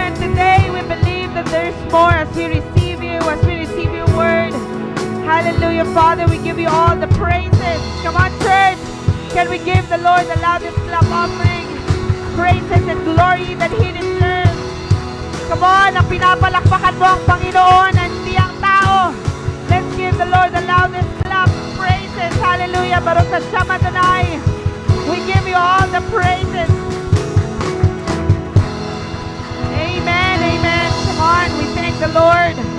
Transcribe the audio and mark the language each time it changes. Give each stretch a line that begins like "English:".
English: And today we believe that there's more as we receive you, as we receive your word. Hallelujah, Father, we give you all the praises. Come on, church. Can we give the Lord the loudest clap offering? Praises and glory that He deserves. Come on,
Filipino: ang pinapalakpakan mo ang Panginoon, hindi ang tao.
English: Let's give the Lord the loudest clap. Praises. Hallelujah.
Hebrew: Baruch Hashem Adonai.
English: We give you all the praises. Amen, amen. Come on, we thank the Lord.